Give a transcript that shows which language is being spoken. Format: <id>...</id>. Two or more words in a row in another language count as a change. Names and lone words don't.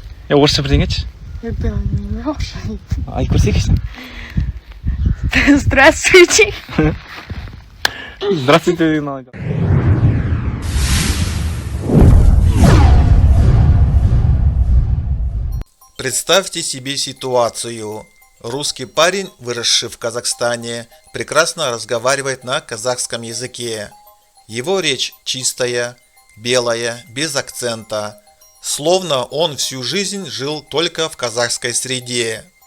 <kk>орысша бірдеңе айтшы. Білмеймін, орысша. Айтып көрсейікші.</kk> <ru>Здравствуйте.</ru> <kk>Здравствуйте деген алайда.</kk> <ru>Представьте себе ситуацию. Русский парень, выросший в Казахстане, прекрасно разговаривает на казахском языке. Его речь чистая, белая, без акцента, словно он всю жизнь жил только в казахской среде.</ru>